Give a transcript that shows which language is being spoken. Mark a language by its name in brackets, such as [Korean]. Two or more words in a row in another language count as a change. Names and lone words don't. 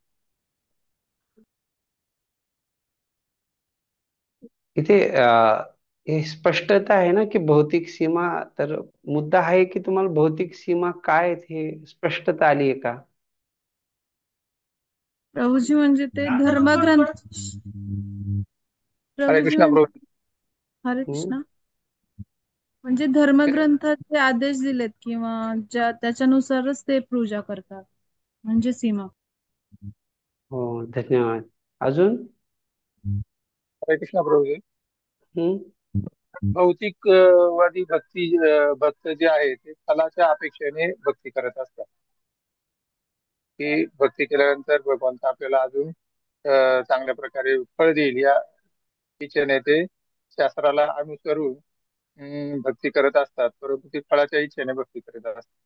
[Marathi] इथे हे स्पष्टता आहे ना की भौतिक सीमा, तर मुद्दा आहे की तुम्हाला भौतिक सीमा काय आहेत हे स्पष्टता आली आहे का? प्रभूजी म्हणजे ते धर्मग्रंथ हरे प्रभूजी कृष्णा म्हणजे प्रभू. हरे कृष्णा म्हणजे धर्मग्रंथात ते आदेश दिलेत किंवा ज्या त्याच्यानुसारच ते पूजा करतात म्हणजे सीमा. हो, धन्यवाद. अजून? हरे कृष्णा प्रभूजी. हम्म. भौतिकवादी भक्त जे आहे ते फलाच्या अपेक्षेने भक्ती करत असतात, की भक्ती केल्यानंतर भगवंत आपल्याला अजून चांगल्या प्रकारे फळ देईल या इच्छेने ते शास्त्राला अनुसरून भक्ती करत असतात, परंतु ते फळाच्या इच्छेने भक्ती करत असतात.